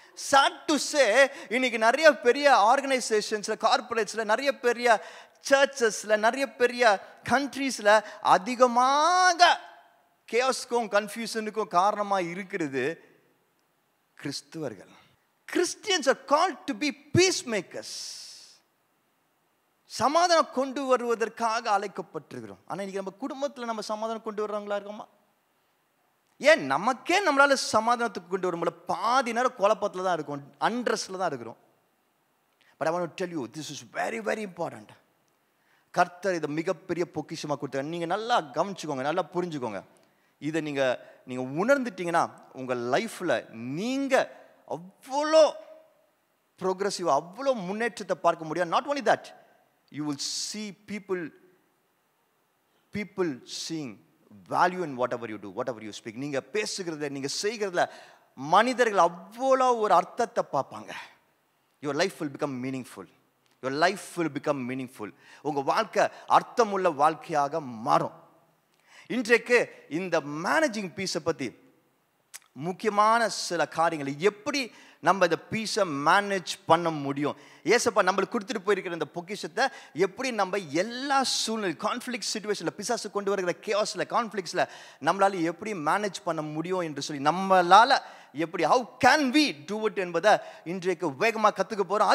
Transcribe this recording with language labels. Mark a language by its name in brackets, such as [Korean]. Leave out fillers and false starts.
[English] sad to say, [Tamil] இன்னைக்கு நிறைய பெரிய ஆர்கனைசேஷன்ஸ்ல, கார்பரேட்ஸ்ல, நிறைய பெரிய சர்ச்சஸ்ல, நிறைய பெரிய கண்ட்ரீஸ்ல அதிகமாக கேஸ்க்கும் கன்ஃபியூஷனுக்கும் காரணமாக இருக்கிறது கிறிஸ்துவர்கள். [English] Christians are called to be peacemakers. [Tamil] சமாதானம் கொண்டு வருவதற்காக அழைக்கப்பட்டிருக்கிறோம். ஆனால் இன்னைக்கு நம்ம குடும்பத்தில் நம்ம சமாதானம் கொண்டு வர்றவங்களா இருக்கோமா? ஏன் நமக்கே நம்மளால சமாதானத்துக்கு கொண்டு வரும்போது பாதி நேரம் குழப்பத்தில் தான் இருக்கும், அண்ட்ரெஸ்ல தான் இருக்கிறோம். [English] But I want to tell you, this is very very important. [Tamil] கர்த்தர் இதை மிகப்பெரிய பொக்கிஷமாக கொடுத்தாரு. நீங்கள் நல்லா கவனிச்சுக்கோங்க, நல்லா புரிஞ்சுக்கோங்க. இதை நீங்கள் உணர்ந்துட்டீங்கன்னா உங்கள் லைஃப்பில் நீங்கள் அவ்வளோ ப்ரோக்ரெசிவ், அவ்வளோ முன்னேற்றத்தை பார்க்க முடியும். [English] Not only that, you will see people seeing value in whatever you do, whatever you speak. [Tamil] நீங்கள் பேசுகிறத, நீங்கள் செய்கிறதுல மனிதர்கள் அவ்வளோ ஒரு அர்த்தத்தை பார்ப்பாங்க. [English] your life will become meaningful. your life will become meaningful. [Tamil] உங்கள் வாழ்க்கை அர்த்தமுள்ள வாழ்க்கையாக மாறும். இன்றைக்கு இந்த மேனேஜிங் பீஸை பற்றி முக்கியமான சில காரியங்களை எப்படி நம்ம இந்த பீஸை மேனேஜ் பண்ண முடியும். ஏசப்பா நம்மளுக்கு கொடுத்துட்டு போயிருக்கிற இந்த பொக்கிஷத்தை எப்படி நம்ம எல்லா சூழ்நிலை கான்ஃப்ளிக்ட் சிச்சுவேஷனில், பிசாசு கொண்டு வருகிற கேஆஸில், கான்ஃப்ளிக்ஸில் நம்மளால எப்படி மேனேஜ் பண்ண முடியும் என்று சொல்லி, நம்மளால் எப்படி [English] how can we do it [Tamil] என்பதை இன்றைக்கு வேகமாக கற்றுக்க போகிறோம்.